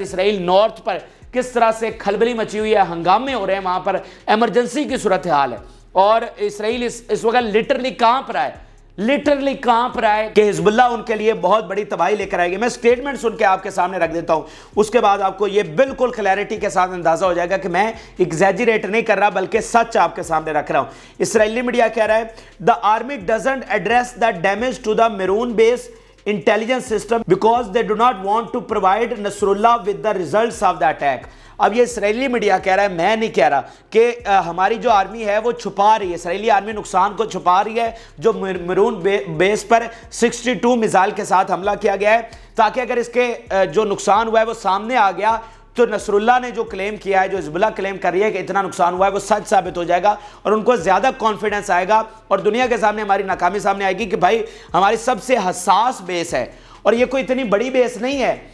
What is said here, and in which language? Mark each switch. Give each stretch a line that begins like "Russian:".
Urdu: اسرائیل north پر کس طرح سے کھلبلی مچی ہوئی ہے, ہنگامے ہو رہے ہیں, وہاں پر ایمرجنسی کی صورتحال ہے, اور اسرائیل اس وقت لٹرلی کانپ رہا ہے کہ حزب اللہ ان کے لیے بہت بڑی تباہی لے کر آئے گی. میں سٹیٹمنٹ سن کے آپ کے سامنے رکھ دیتا ہوں, اس کے بعد آپ کو یہ بالکل کلیئرٹی کے ساتھ اندازہ ہو جائے گا کہ میں ایگزیجریٹ نہیں کر رہا بلکہ سچ آپ کے سامنے رکھ رہا ہوں. اسرائیلی میڈیا کہہ رہا ہے
English: the army doesn't address the damage to the Maroon base intelligence system because they do not want to provide Nasrallah with the results of the attack.
Urdu: اب یہ اسرائیلی میڈیا کہہ رہا ہے, میں نہیں کہہ رہا, کہ ہماری جو آرمی ہے وہ چھپا رہی ہے, اسرائیلی آرمی نقصان کو چھپا رہی ہے جو میرون بیس پر 62 میزائل کے ساتھ حملہ کیا گیا ہے, تاکہ اگر اس کے جو نقصان ہوا ہے وہ سامنے آ گیا تو نصر اللہ نے جو کلیم کیا ہے, جو حزب اللہ کلیم کر رہی ہے کہ اتنا نقصان ہوا ہے, وہ سچ ثابت ہو جائے گا اور ان کو زیادہ کانفیڈنس آئے گا اور دنیا کے سامنے ہماری ناکامی سامنے آئے گی کہ بھائی ہماری سب سے حساس بیس ہے اور یہ کوئی اتنی بڑی بیس نہیں ہے.